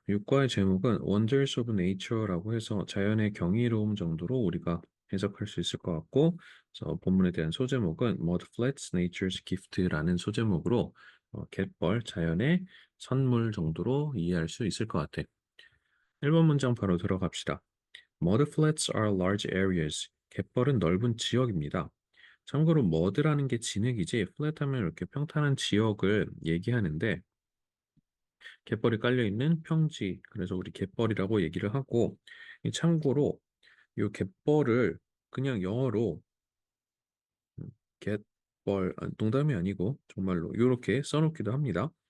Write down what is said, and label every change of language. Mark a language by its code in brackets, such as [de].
[ko] 육과의 제목은 [en] Wonders of Nature [ko] 라고 해서 자연의 경이로움 정도로 우리가 해석할 수 있을 것 같고, 그래서 본문에 대한 소제목은 [en] Mudflats Nature's Gift [ko] 라는 소제목으로 갯벌, 자연의 선물 정도로 이해할 수 있을 것 같아. 1번 문장 바로 들어갑시다. [en] Mudflats are large areas. [ko] 갯벌은 넓은 지역입니다. 참고로 머드라는 게 진흙이지 플랫하면 이렇게 평탄한 지역을 얘기하는데 갯벌이 깔려 있는 평지 그래서 우리 갯벌이라고 얘기를 하고 이 참고로 이 갯벌을 그냥 영어로 음, 갯벌 농담이 아니고 정말로 이렇게 써놓기도 합니다.